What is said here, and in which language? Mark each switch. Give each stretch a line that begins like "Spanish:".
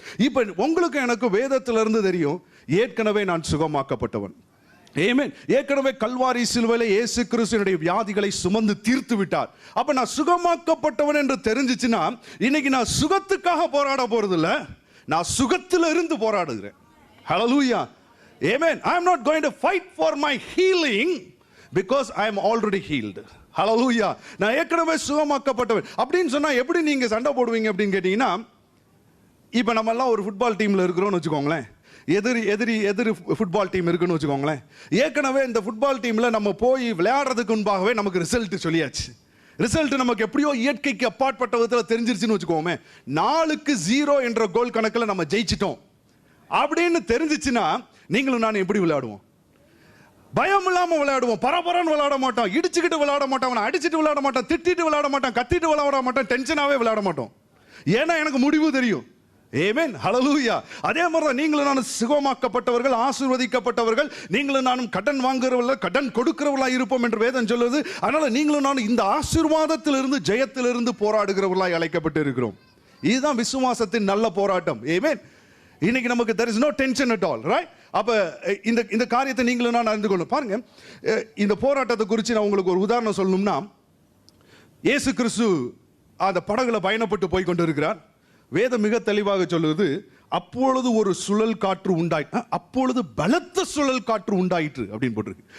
Tamil: இப்ப உங்களுக்கு எனக்கு வேதத்திலிருந்து தெரியும், ஏற்கனவே நான் சுகமாக்கப்பட்டவன். ஆமென். ஏற்கனவே கல்வாரி சிலுவையிலே இயேசு கிறிஸ்துவினுடைய வியாதிகளை சுமந்து தீர்த்து விட்டார். அப்ப நான் சுகமாக்கப்பட்டவன் என்று தெரிஞ்சிச்சுன்னா இன்னைக்கு நான் சுகத்துக்காக போராட போறது இல்ல, நான் சுகத்துல இருந்து போராடுகிறேன். ஹல்லேலூயா. ஆமென்.
English: I am not going to fight for my healing because I am already healed.
Tamil: ஹல்லேலூயா. நான் ஏற்கனவே சுகமாக்கப்பட்டவன் அப்படின்னு சொன்னா எப்படி நீங்க சண்டை போடுவீங்க அப்படின்னு கேட்டீங்கன்னா, இப்ப நம்ம எல்லாம் ஒரு ஃபுட்பால் டீம்ல இருக்கிறோம்னு வச்சுக்கோங்களேன். எதிரி ஃபுட்பால் டீம் இருக்குன்னு வச்சுக்கோங்களேன். ஏற்கனவே இந்த ஃபுட்பால் டீம்ல நம்ம போய் விளையாடுறதுக்கு முன்பாகவே நமக்கு ரிசல்ட் சொல்லியாச்சு. ரிசல்ட் நமக்கு எப்படியோ இயற்கைக்கு அப்பாற்பட்ட விதத்தில் தெரிஞ்சிருச்சுன்னு வச்சுக்கோமே. 4-0 என்ற கோல் கணக்கில் நம்ம ஜெயிச்சிட்டோம் அப்படின்னு தெரிஞ்சிச்சுன்னா நீங்களும் நான் எப்படி விளையாடுவோம்? பயம் இல்லாம விளையாடுவோம். பரபரன்னு விளையாட மாட்டோம், இடிச்சுக்கிட்டு விளையாட மாட்டோம், அடிச்சுட்டு விளையாட மாட்டோம், திட்டிட்டு விளையாட மாட்டோம், கத்திட்டு விளையாட மாட்டோம், டென்ஷனாவே விளையாட மாட்டோம். ஏன்னா எனக்கு முடிவு தெரியும். ஆமென். ஹல்லேலூயா. அதே மாதிரி தான் நீங்களும் நானும் சுகமாக்கப்பட்டவர்கள், ஆசீர்வதிக்கப்பட்டவர்கள். நீங்களும் நானும் கடன் வாங்குறவர்கள், கடன் கொடுக்கிறவர்களாய் இருப்போம் என்று வேதம் சொல்லுது. அதனால நீங்களும் நானும் இந்த ஆசீர்வாதத்திலிருந்து, ஜெயத்திலிருந்து போராடுகிறவர்களாய் அழைக்கப்பட்டு இருக்கிறோம். இதுதான் விசுவாசத்தின் நல்ல போராட்டம். ஆமென். இன்னைக்கு நமக்கு
English: there is no tension at all, right?
Tamil: அப்ப இந்த காரியத்தை நீங்களும் நான் அறிந்து கொள்ளணும். பாருங்க, இந்த போராட்டத்தை குறித்து நான் உங்களுக்கு ஒரு உதாரணம் சொல்லணும்னா, இயேசு கிறிஸ்து அந்த படகுல பயணப்பட்டு போய் கொண்டு இருக்கிறார். வேதம் மிக தெளிவாக சொல்லுது, அப்பொழுது ஒரு சுழல் காற்று உண்டாயிற்று, அப்பொழுது பலத்த சுழல் காற்று உண்டாயிற்று அப்படின்னு போட்டிருக்கு.